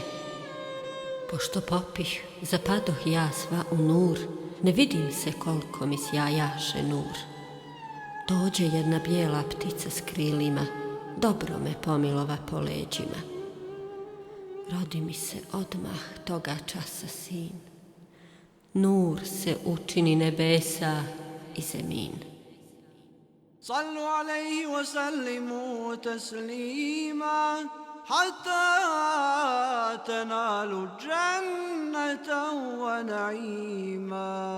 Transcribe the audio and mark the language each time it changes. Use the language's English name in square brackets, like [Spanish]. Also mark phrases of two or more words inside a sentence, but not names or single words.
[Bosnian] Pošto popih, zapadoh ja sva u nur, ne vidim se koliko mi sjajaše nur. Dođe jedna bijela ptica s krilima, dobro me pomilova po leđima. Rodi mi se odmah toga časa sin, nur se učini nebesa i zemin. [Arabic] صلوا عليه وسلموا تسليما حتى تنالوا الجنة ونعيما.